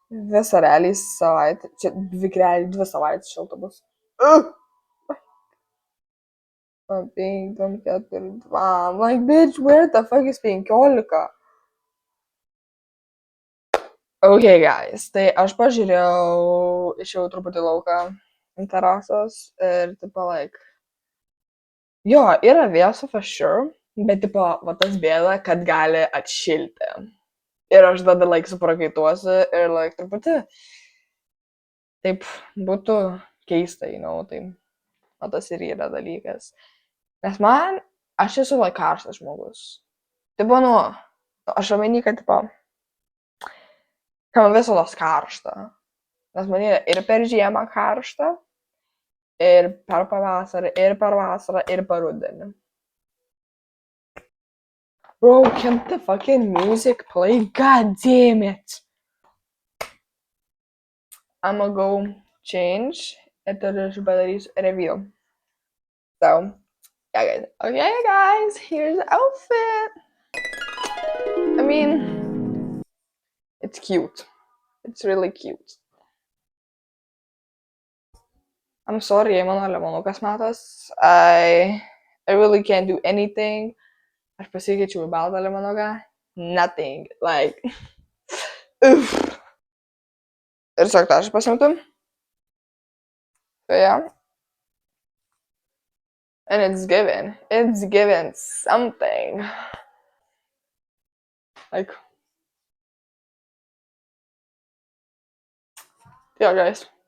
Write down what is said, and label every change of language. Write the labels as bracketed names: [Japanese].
[Lithuanian] Visą realiai savaitę. Čia realiai 2 savaitės šilta bus. 5, 4, 2. [English] I'm like, bitch, where the fuck is 15? Okay, guys. [Lithuanian] Tai aš pažiūrėjau, išėjau truputį lauką ant terasos ir, tipo, [English] like, [Lithuanian] jo, yra vėsu [English] for sure, [Lithuanian] bet, tipo, va tas bėda, kad gali atšilti. Ir aš tada, [English] like, [Lithuanian] suprakaituosiu ir, like, truputį taip būtų keista, tai va tas ir yra dalykas. Nes aš esu, [English] like, [Lithuanian] karštas žmogus. Tipo, aš omeny, kad, tipo, man visados karšta. Nes man yra ir per žiemą karšta, ir per pavasarį, ir per vasarą, ir per rudenį. [English] Bro, can the fucking music play? God damn it! I'ma go change [Lithuanian] ir tada aš padarysiu review. [English] So, yeah, guys. Okay, guys, here's the outfit. I mean, it's cute. It's really cute. I'm sorry, [Lithuanian] mano lemonukas matas. [English] I really can't do anything. [Lithuanian] Aš pasikeičiau į baltą lemonuką. [English] Nothing. Like, [Lithuanian] uff. Ir tiesiog tą aš pasimtu. [English] So, yeah. And it's given something. Like, yeah, guys.